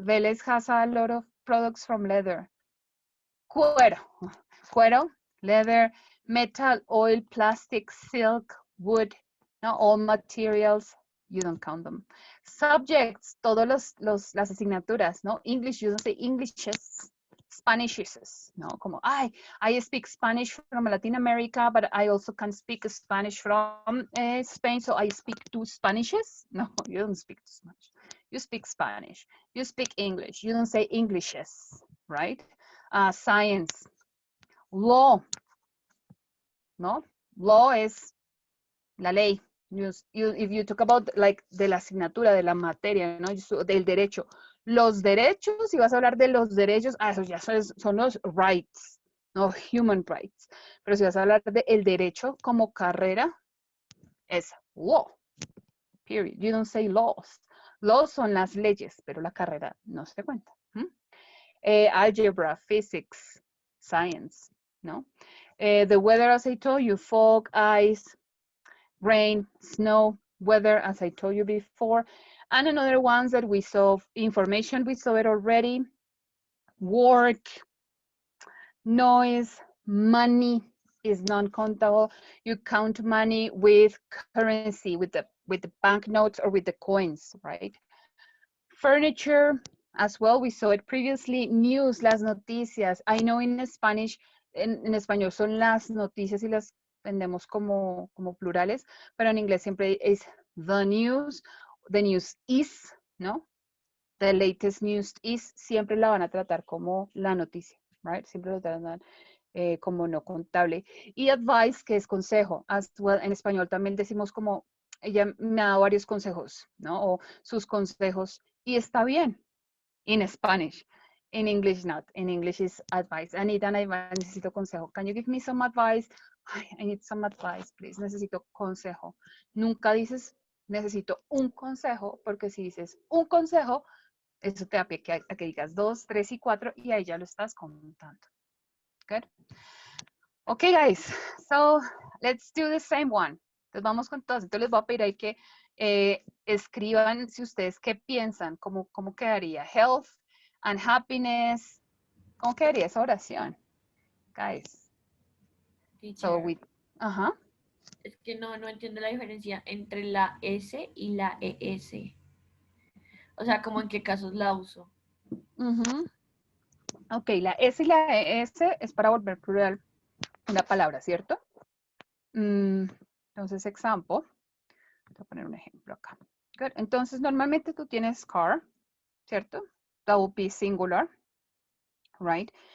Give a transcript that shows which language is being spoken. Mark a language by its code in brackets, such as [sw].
[en] Vélez has a lot of products from leather. Cuero, leather, metal, oil, plastic, silk, wood, no, all materials, you don't count them. [es] Subjects, todas las asignaturas, ¿no? [en] English, you don't say Englishes, Spanishes, ¿no? Como, I speak Spanish from Latin America, but I also can speak Spanish from Spain, so I speak 2 Spanishes. No, you don't speak Spanish. You speak Spanish. You speak English. You don't say Englishes, right? Science. Law, ¿no? [es] Law es la ley. [en] If you talk about like [es] de la asignatura, de la materia, ¿no? Del derecho. Los derechos, si vas a hablar de los derechos, eso ya son los rights, no human rights. Pero si vas a hablar de el derecho como carrera, es law, period. [en] You don't say laws. [es] Laws son las leyes, pero la carrera no se cuenta. [en] Algebra, physics, science, no? The weather, as I told you, fog, ice, rain, snow, weather, as I told you before. And another ones that we saw, information, we saw it already. Work, noise, money is non-countable. You count money with currency, with the banknotes or with the coins, right? Furniture, as well, we saw it previously. News, las noticias. I know in Spanish, [es] en español son las noticias y las vendemos como plurales, pero en inglés siempre es the news is, ¿no? [en] The latest news is, [es] siempre la van a tratar como la noticia, right? Siempre lo tratan como no contable. Y advice, que es consejo. [en] As well, [es] en español también decimos como, ella me ha dado varios consejos, ¿no? O sus consejos, y está bien. [en] In Spanish. In English, not. In English is advice. I need an advice. [es] Necesito consejo. [en] Can you give me some advice? I need some advice, please. [es] Necesito consejo. Nunca dices, necesito un consejo, porque si dices un consejo, eso te da pie a que digas 2, 3 y 4, y ahí ya lo estás contando. [en] Good? Okay, guys. So, let's do the same one. [es] Entonces, vamos con todos. Entonces, les voy a pedir ahí que escriban si ustedes qué piensan, cómo quedaría. [en] Health and happiness. [es] ¿Cómo quedaría esa oración? [en] Guys. So Teacher, ajá. [es] es que no entiendo la diferencia entre la S y la ES. O sea, como en qué casos la uso. Ok, la S y la ES es para volver plural una palabra, ¿cierto? Entonces, example. Voy a poner un ejemplo acá. Good. Entonces, normalmente tú tienes car, ¿cierto? [en] That would be singular, right?